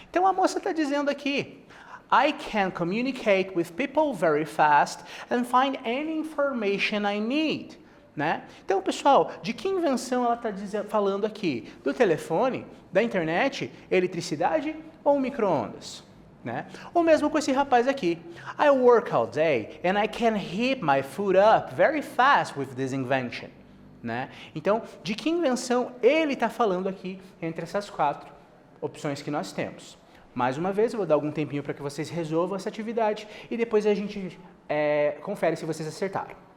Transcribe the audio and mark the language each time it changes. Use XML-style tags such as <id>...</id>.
<pt>Então, a moça está dizendo aqui,</pt> <en>I can communicate with people very fast and find any information I need.</en> <pt>Né? Então, pessoal, de que invenção ela está falando aqui? Do telefone, da internet, eletricidade ou micro-ondas? Né? Ou mesmo com esse rapaz aqui.</pt> <en>I work all day and I can heat my food up very fast with this invention.</en> <pt>Né? Então, de que invenção ele está falando aqui entre essas quatro opções que nós temos? Mais uma vez, eu vou dar algum tempinho para que vocês resolvam essa atividade e depois a gente confere se vocês acertaram.</pt>